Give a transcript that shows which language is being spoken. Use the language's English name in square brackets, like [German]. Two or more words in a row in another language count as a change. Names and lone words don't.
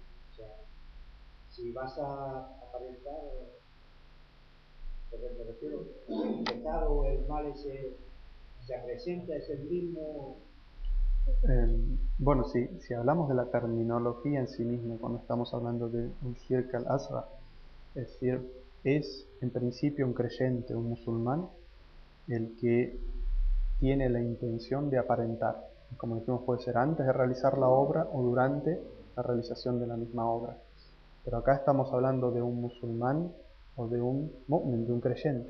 [Spanish] O sea, si vas a aparentar, me refiero, el pecado o el mal se presenta, es el mismo. Bueno, si hablamos de la terminología en sí misma, cuando estamos hablando de un [Arabic] الشرك الأصغر, [Spanish] es decir, es en principio un creyente, un musulmán, el que tiene la intención de aparentar. Como dijimos, puede ser antes de realizar la obra o durante la realización de la misma obra. Pero acá estamos hablando de un musulmán o de un mu'min, de un creyente.